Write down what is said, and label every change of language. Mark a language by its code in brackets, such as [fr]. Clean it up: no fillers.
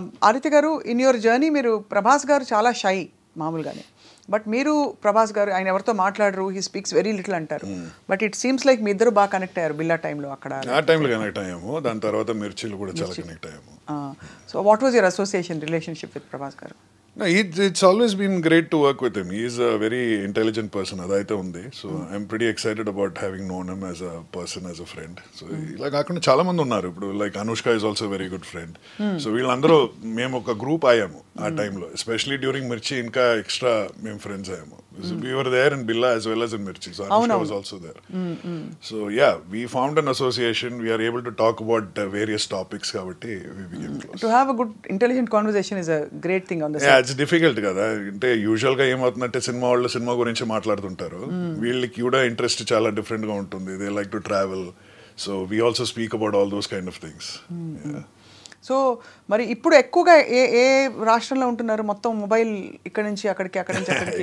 [te] ఆదిత్య గారు, in your journey మీరు ప్రభాస్ గారు చాలా షై మామూలుగానే, బట్ మీరు ప్రభాస్ గారు ఆయన ఎవరితో మాట్లాడరు, [en] he speaks very little [te] అంటారు. [en] but it seems like [te] మీ ఇద్దరు బాగా కనెక్ట్ అయ్యారు బిల్లా టైంలో. అక్కడ ఆ టైంలో కనెక్ట్ అయ్యాము, దాని తర్వాత మిర్చిలు కూడా చాలా కనెక్ట్ అయ్యాము. [en] So what was your association relationship with Prabhas garu? No, it's always been great to work with him. He is a very intelligent person. [te] Adaithe undi. [en] So I'm pretty excited about having known him as a person, as a friend. [te] So ఇలా కాకుండా చాలా మంది ఉన్నారు ఇప్పుడు. [en] Like Anushka is also a very good friend. [te] So వీళ్ళందరూ మేము ఒక group అయ్యాము ఆ టైంలో, ఎస్పెషలీ డ్యూరింగ్ మిర్చి. ఇంకా ఎక్స్ట్రా మేము ఫ్రెండ్స్ అయ్యాము. [en] We were there in Billa as well as in Mirchi. So Anushka was also there. So yeah, we found an association. We are able to talk about various topics. [te] Kabatti [en] we became close. To have a good intelligent conversation is a great thing on the set. Yeah, it's difficult కదా. [te] అంటే యూజువల్గా ఏమవుతుందంటే cinema వాళ్ళు cinema గురించి మాట్లాడుతుంటారు, వీళ్ళకి కూడా interest చాలా డిఫరెంట్గా ఉంటుంది. [en] They like to travel. So we also speak about all those kind of things. [te] So మరి ఇప్పుడు ఎక్కువగా ఏ రాష్ట్రంలో ఉంటున్నారు? మొత్తం మొబైల్ ఇక్కడ నుంచి అక్కడికి, అక్కడి నుంచి అక్కడికి.